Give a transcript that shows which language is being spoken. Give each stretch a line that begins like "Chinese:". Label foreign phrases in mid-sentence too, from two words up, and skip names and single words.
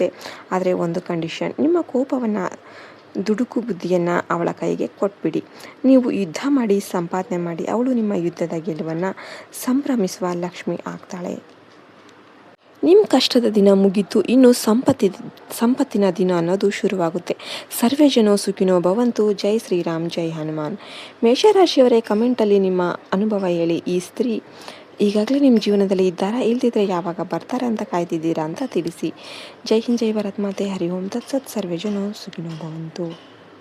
Kannada: ಆದರೆ ಒಂದು ಕಂಡೀಷನ್, ನಿಮ್ಮ ಕೋಪವನ್ನು, ದುಡುಕು ಬುದ್ಧಿಯನ್ನು ಅವಳ ಕೈಗೆ ಕೊಟ್ಬಿಡಿ. ನೀವು ಯುದ್ಧ ಮಾಡಿ, ಸಂಪಾದನೆ ಮಾಡಿ. ಅವಳು ನಿಮ್ಮ ಯುದ್ಧದ ಗೆಲುವನ್ನು ಸಂಭ್ರಮಿಸುವ ಲಕ್ಷ್ಮಿ ಆಗ್ತಾಳೆ. ನಿಮ್ಮ ಕಷ್ಟದ ದಿನ ಮುಗೀತು, ಇನ್ನು ಸಂಪತ್ತಿನ ದಿನ ಅನ್ನೋದು ಶುರುವಾಗುತ್ತೆ.
Sanskrit: ಸರ್ವೇ ಜನೋ ಸುಖಿನೋ ಭವಂತು.
Kannada: ಜೈ ಶ್ರೀರಾಮ್, ಜೈ ಹನುಮಾನ್. ಮೇಷರಾಶಿಯವರೇ, ಕಮೆಂಟಲ್ಲಿ ನಿಮ್ಮ ಅನುಭವ ಹೇಳಿ. ಈ ಸ್ತ್ರೀ ಈಗಾಗಲೇ ನಿಮ್ಮ ಜೀವನದಲ್ಲಿ ಇದ್ದಾರಾ, ಇಲ್ದಿದ್ರೆ ಯಾವಾಗ ಬರ್ತಾರೆ ಅಂತ ಕಾಯ್ತಿದ್ದೀರಾ ಅಂತ ತಿಳಿಸಿ. ಜೈ ಹಿಂದ್, ಜೈ ಭಾರತ್ ಮಾತೆ.
Sanskrit: ಹರಿ ಓಂ ತತ್ಸತ್. ಸರ್ವೇ ಜನೋ ಸುಖಿನೋ ಭವಂತು.